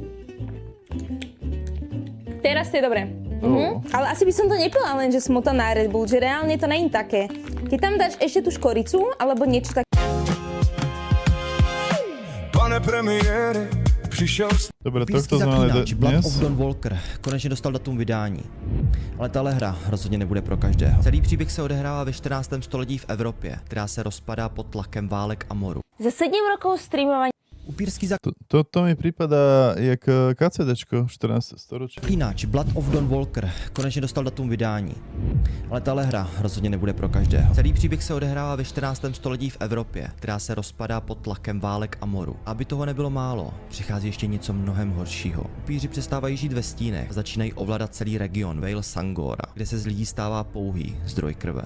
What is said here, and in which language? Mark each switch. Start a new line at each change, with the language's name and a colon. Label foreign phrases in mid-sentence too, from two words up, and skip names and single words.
Slovak: Teraz to je dobré. Ale asi by som to nepila len, že smotana a Red Bull, že reálne to není také. Keď tam dáš ešte tú škoricu, alebo niečo také.
Czech: Pane premiére, přišel
Slovak: Dobre, tohto sme mali
Czech: Blood
Slovak: dnes.
Czech: of Don Walker konečně dostal datum vydání. Ale tahle hra rozhodně nebude pro každého. Celý příběh se odehrává ve 14. století v Evropě, která se rozpadá pod tlakem válek a moru.
Slovak: Za 7 rokov streamovania
Czech: Upírský
Slovak: To mi pripadá jak KCDčko 14. storočí.
Czech: zaklínač Blood of Don Walker konečně dostal datum vydání. Ale tahle hra rozhodně nebude pro každého. Celý příběh se odehrává ve 14. století v Evropě, která se rozpadá pod tlakem válek a moru. Aby toho nebylo málo, přichází ještě něco mnohem horšího. Upíři přestávají žít ve stínech a začínají ovládat celý region Vale Sangora, kde se z lidí stává pouhý zdroj krve.